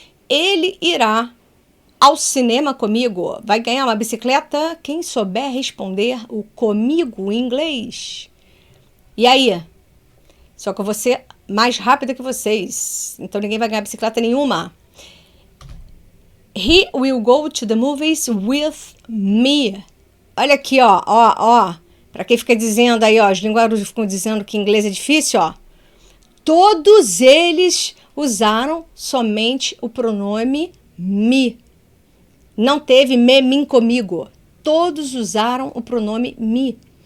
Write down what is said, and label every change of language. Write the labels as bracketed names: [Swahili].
[Portuguese] Ele irá ao cinema comigo. Vai ganhar uma bicicleta quem souber responder o comigo em inglês. E aí? Só que eu vou ser mais rápida que vocês. Então ninguém vai ganhar bicicleta nenhuma. [English] He will go to the movies with me. [Portuguese] Olha aqui, ó. Para quem fica dizendo aí, ó, os linguarudos ficam dizendo que inglês é difícil, ó. Todos eles usaram somente o pronome me. Não teve me, mim, comigo. Todos usaram o pronome me.